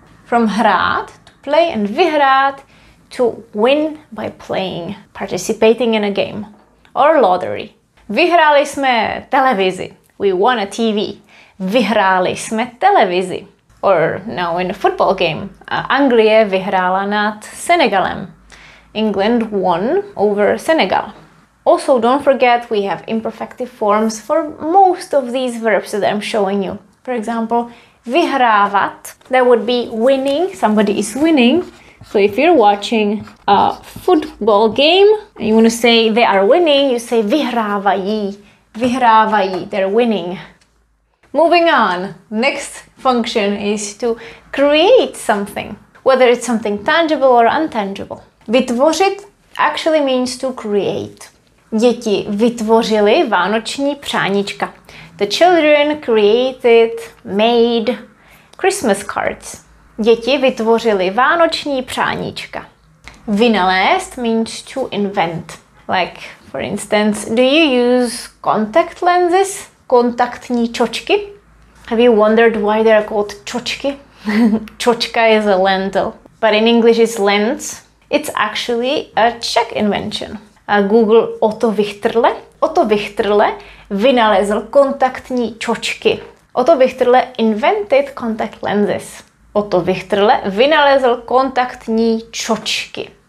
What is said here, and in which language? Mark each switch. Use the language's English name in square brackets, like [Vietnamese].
[English] From hrát, to play, and vyhrát, to win by playing, participating in a game. Or lottery. [Czech] Vyhráli jsme televizi. [English] We won a TV. [Czech] Vyhráli jsme televizi. [English] Or now in a football game. [Czech] Anglie vyhrála nad Senegalem. [English] England won over Senegal. Also, don't forget we have imperfective forms for most of these verbs that I'm showing you. For example, vyhrávat, that would be winning, somebody is winning. So if you're watching a football game and you want to say they are winning, you say vyhrávají. Vyhrávají, they're winning. Moving on, next function is to create something, whether it's something tangible or intangible. Vytvořit actually means to create. [Czech] Děti vytvořily vánoční přáníčka. [English] The children created, made Christmas cards. [Czech] Děti vytvořily vánoční přáníčka. [English] Vynalézt means to invent. Like, for instance, do you use contact lenses? [Czech] Kontaktní čočky? [English] Have you wondered why they're called čočky? Čočka is a lentil, but in English it's lens. It's actually a Czech invention. [Czech] Google Otto Vychtrle vynalezl kontaktní čočky. [English] Otto Vychtrle invented contact lenses. [Czech] Otto Vychtrle vynalezl kontaktní čočky.